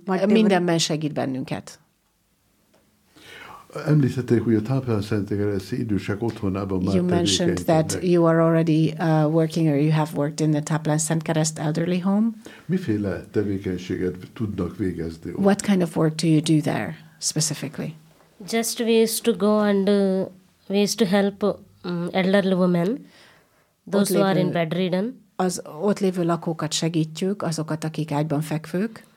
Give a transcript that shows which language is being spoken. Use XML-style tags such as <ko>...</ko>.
<en>Whatever.</en> <hu>Mindenben segít bennünket. Említették, hogy a Tápláló Szentlélekeresztű Idősek otthonában már</hu> <en>you mentioned that meg. You are already working or you have worked in the Tápláló Szentlélekeresztű Elderly Home.</en> <hu>Miféle tevékenységet tudnak végezni? Ott?</hu> <en>What kind of work do you do there specifically? Just we used to go and we used to help elderly women, those who are in bedridden.</en> <hu>Az ott lévő lakókat segítjük, azokat, akik ágyban fekvők.</hu>